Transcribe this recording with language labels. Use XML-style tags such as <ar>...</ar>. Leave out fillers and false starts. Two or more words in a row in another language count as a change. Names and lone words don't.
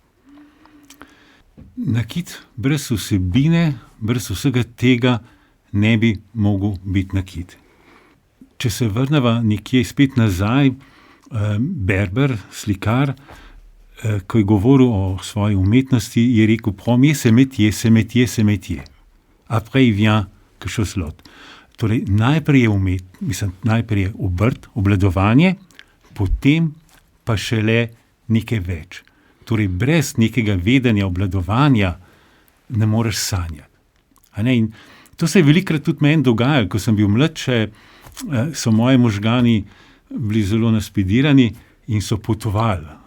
<sl>Nakit brez vsebine, brez vsega tega ne bi mogel biti nakit. Če se vrneva nekje spet nazaj, Berber, slikar, ko je govoril o svoji umetnosti, je rekel,</sl> <fr>premier c'est métier. Après il vient quelque chose d'autre.</fr> <sl>Torej, najprej je obrt, obvladovanje, potem pa šele nekaj več. Torej, brez nekega vedenja, obvladovanja ne moreš sanjati. In to se je velikokrat tudi meni dogajalo, ko sem bil mlad, so moji možgani bili zelo naspidirani in so potovali.</sl>